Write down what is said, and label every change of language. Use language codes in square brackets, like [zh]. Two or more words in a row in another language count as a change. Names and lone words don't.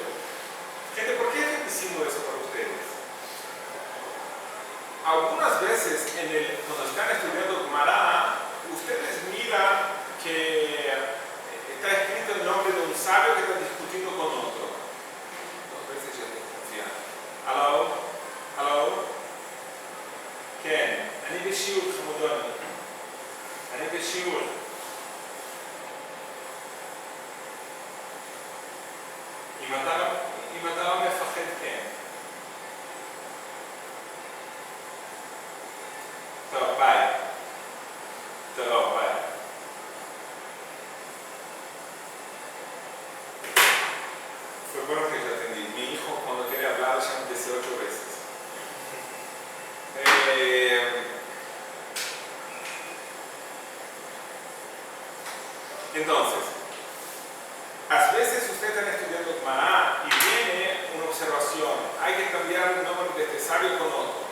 [es] Gente, ¿por qué estoy diciendo eso para ustedes? Algunas veces, cuando están estudiando Gemara, ustedes miran que está escrito el nombre de un sabio que está discutiendo con otro. Dos veces ya desconfían. ¿Aló? ¿Quién? [he] אני בשיעור חמודוני. אני בשיעור. אם אתה לא מפחד, כן. טוב, ביי. [es] Fue bueno que yo atendí. Mi hijo cuando quiere hablar ya me dice 8 veces. Entonces, a veces ustedes están estudiando Gemara y viene una observación, hay que cambiar el nombre de este sabio con otro.